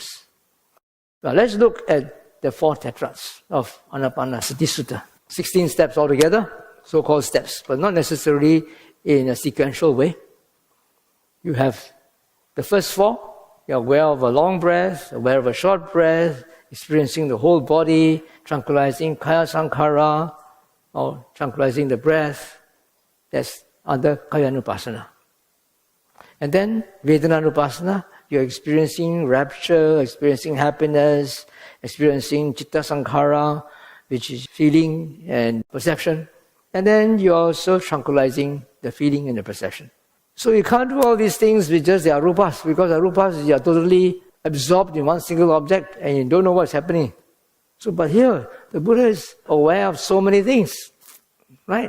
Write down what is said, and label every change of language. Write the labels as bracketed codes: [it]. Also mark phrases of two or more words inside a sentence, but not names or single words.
[en] Now let's look at the 4 tetrads of Anapanasati Sutta. 16 steps altogether, so-called steps, but not necessarily in a sequential way. You have the first 4, you're aware of a long breath, aware of a short breath, experiencing the whole body, tranquilizing [pi] kaya sankhara, [en] or tranquilizing the breath. That's under Kayanupassana. And then Vedananupasana, you're experiencing rapture, experiencing happiness, experiencing [pi] citta sankhara, [en] which is feeling and perception. And then you're also tranquilizing the feeling and the perception. So you can't do all these things with just the āruppas, because āruppas, you are totally absorbed in one single object and you don't know what's happening. So, but here, the Buddha is aware of so many things, right?